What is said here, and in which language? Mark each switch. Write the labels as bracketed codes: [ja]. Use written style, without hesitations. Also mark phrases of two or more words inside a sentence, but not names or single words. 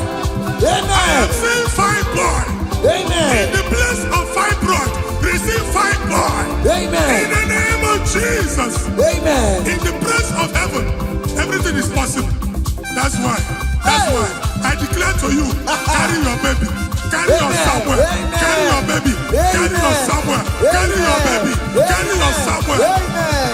[en] Amen. I am seeing fibroid. Amen. In the place of fibroid, receive fibroid. Amen. In the name of Jesus. Amen. In the place of heaven, everything is possible. That's why I declare to you, carry your baby. Carry your somewhere. Carry your baby. Carry your somewhere. Carry your baby. Carry your somewhere. Amen.